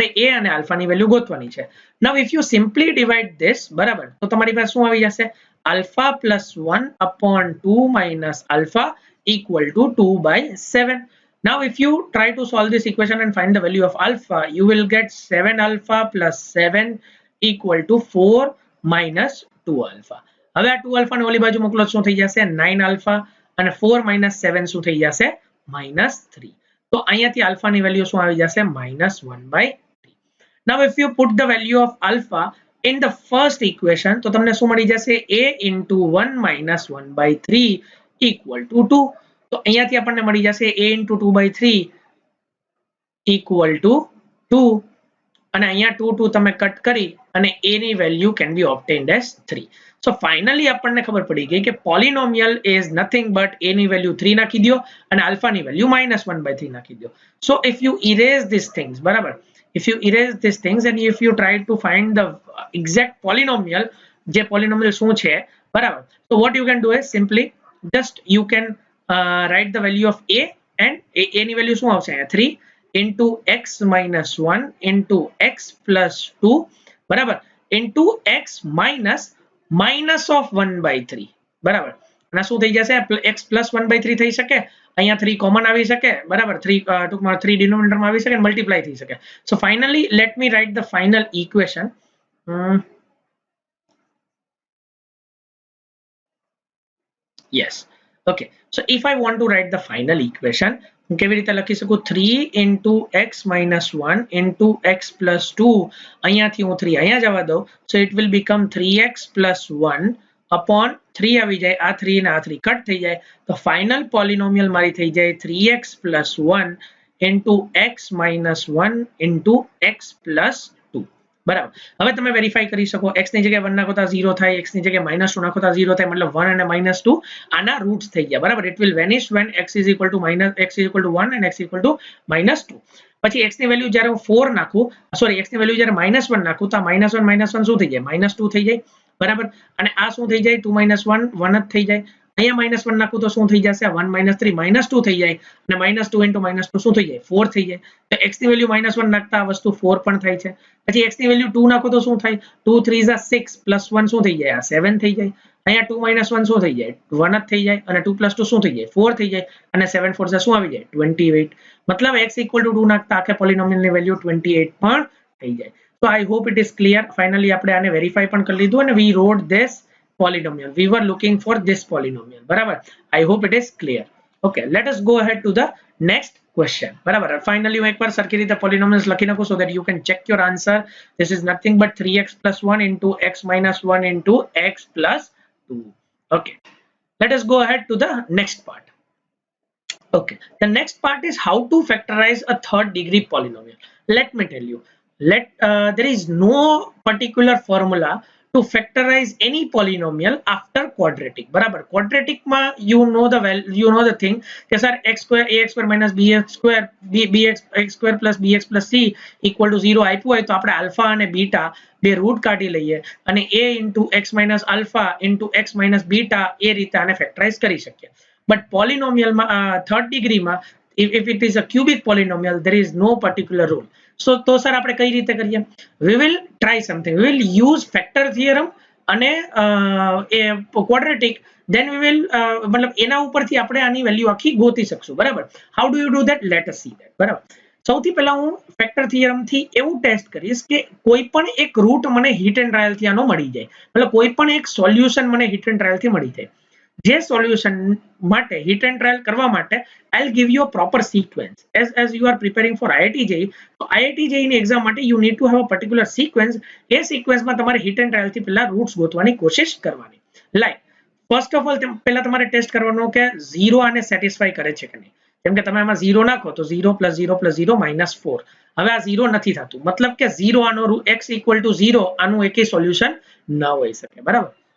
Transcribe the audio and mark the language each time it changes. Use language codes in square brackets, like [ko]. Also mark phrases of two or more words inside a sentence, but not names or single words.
[gu] a અને આલ્ફા ની વેલ્યુ ગોતવાની છે [en] now if you simply divide this [gu] બરાબર તો તમારી પાસે શું આવી જશે [en] alpha plus 1 upon 2 minus alpha equal to 2/7 now if you try to solve this equation and find the value of alpha you will get 7 alpha plus 7 equal to 4 minus 2 alpha [gu] હવે આ 2 alpha ને ઓલી બાજુ મોકલો શું થઈ જશે 9 alpha અને 4 minus 7 શું થઈ જશે -3 તો અહીંયાથી alpha ની વેલ્યુ શું આવી જશે -1/3 [en] now if you put the value of alpha in the first equation [gu] તો તમને શું મળી જશે [en] a into 1 minus 1/3 equal to 2 [gu] તો અહીંયાથી આપણને મળી જશે [en] a into 2/3 equal to 2 [gu] અને અહીંયા 2 તમે કટ કરી અને a ની વેલ્યુ [en] can be obtained as 3 so finally [gu] આપણને ખબર પડી ગઈ કે [en] પોલિનોમિયલ is nothing but a [gu] ની વેલ્યુ 3 નાખી દો અને આલ્ફા ની વેલ્યુ -1/3 નાખી દો [en] so if you erase these things બરાબર if you erase these things and if you try to find the exact polynomial જે polynomial [gu] શું છે બરાબર [en] so what you can do is simply just you can write the value of a and a [gu] ની વેલ્યુ શું આવશે [en] 3 into x minus 1 into x plus 2 બરાબર into x minus of 1/3 [gu] બરાબર અને શું થઈ જશે [en] x plus 1/3 [gu] થઈ શકે અહીંયા 3 કોમન આવી શકે બરાબર 3 ટૂંકમાં 3 ડિનોમિનેટર માં આવી શકે અને મલ્ટીપ્લાય થઈ શકે [en] so finally let me write the final equation yes okay so if I want to write the final equation [gu] હું કેવી રીતે લખી શકું [en] 3 into x minus 1 into x plus 2 [gu] અહીંયાથી હું 3 અહીંયા જવા દઉં [en] so it will become 3x plus 1 upon 3 [gu] આવી જાય આ 3 ને આ 3 કટ થઈ જાય તો ફાઇનલ પોલિનોમિયલ મારી થઈ જાય [en] 3x plus 1 into x minus 1 into x plus 2 [gu] બરાબર હવે તમે વેરીફાઈ કરી શકો x ની જગ્યાએ 1 નાખો તો 0 થાય x ની જગ્યાએ -2 નાખો તો 0 થાય मतलब 1 અને -2 આના રૂટ્સ થઈ ગયા બરાબર [en] it will vanish when x is equal to 1 and x equal to -2 [gu] પછી x ની વેલ્યુ જ્યારે હું 4 નાખું સોરી x ની વેલ્યુ જ્યારે -1 નાખું તો -1 શું થઈ જાય -2 થઈ જાય બરાબર અને આ શું થઈ જાય 2 - 1 1 જ થઈ જાય અહીંયા -1 નાખું તો શું થઈ જશે 1 - 3 -2 થઈ જાય અને -2 * -2 શું થઈ જાય 4 થઈ જાય તો x ની વેલ્યુ -1 નાખતા આ વસ્તુ 4 પણ થાય છે પછી x ની વેલ્યુ 2 નાખો તો શું થાય 2 3 * 6 + 1 શું થઈ જાય આ 7 થઈ જાય અહીંયા 2 - 1 શું થઈ જાય 1 જ થઈ જાય અને 2 + 2 શું થઈ જાય 4 થઈ જાય અને 7 4 શું આવી જાય 28 મતલબ x = 2 નાખતા આખે પોલિનોમિયલ ની વેલ્યુ 28 પણ થઈ જાય [en] so I hope it is clear finally [gu] આપણે આને વેરીફાઈ પણ કરી લીધું અને [en] we wrote this polynomial we were looking for this polynomial બરાબર I hope it is clear okay let us go ahead to the next question બરાબર finally [gu] હું એકવાર સરખી રીતે [en] polynomials [gu] લખી નાખું [en] so that you can check your answer this is nothing but 3x + 1 into x - 1 into x + 2 okay let us go ahead to the next part okay the next part is how to factorize a third degree polynomial let me tell you there is no particular formula to factorize any polynomial after quadratic [gu] બરાબર quadratic માં [en] you know the thing [gu] કે sir x² ax² - bx² bx² + bx + c = 0 આપ્યું હોય તો આપણે આલ્ફા અને બીટા બે રૂટ કાઢી લઈએ અને a * x - alpha * x - beta એ રીતે આને ફેક્ટરાઇઝ કરી શકીએ [en] but polynomial [gu] માં [en] third degree [gu] માં [en] if it is a cubic polynomial there is no particular rule so [gu] તો સર આપણે કઈ રીતે કરીએ [en] we will try something we will use factor theorem [gu] અને [en] quadratic then we will [gu] મતલબ એના ઉપરથી આપણે આની વેલ્યુ આખી ગોતી શકશું બરાબર [en] how do you do that let us see that [gu] બરાબર સૌથી પહેલા હું ફેક્ટર થિયરમ થી એવું ટેસ્ટ કરીશ કે કોઈ પણ એક રૂટ મને હિટ એન્ડ ટ્રાયલ થી આનો મળી જાય મતલબ કોઈ પણ એક સોલ્યુશન મને હિટ એન્ડ ટ્રાયલ થી મળી જાય જે સોલ્યુશન માટે હિટ એન્ડ ટ્રાયલ કરવા માટે [en] I'll give you a proper sequence as you are preparing for IIT JEE [gu] તો IIT JEE ની એક્ઝામ માટે [en] you need to have a particular sequence [gu] એ સિક્વન્સમાં તમારે હિટ એન્ડ ટ્રાયલ થી પહેલા રૂટ્સ ગોતવાની કોશિશ કરવાની [en] like first of all [gu] પહેલા તમારે ટેસ્ટ કરવાનો કે 0 આને સેટિસ્ફાઈ કરે છે કે નહીં જેમ કે તમે આમાં 0 નાખો તો 0 + 0 + 0 -4 હવે આ 0 નથી થતું મતલબ કે 0 આનો x = 0 આનું એકેય સોલ્યુશન ન હોઈ શકે બરાબર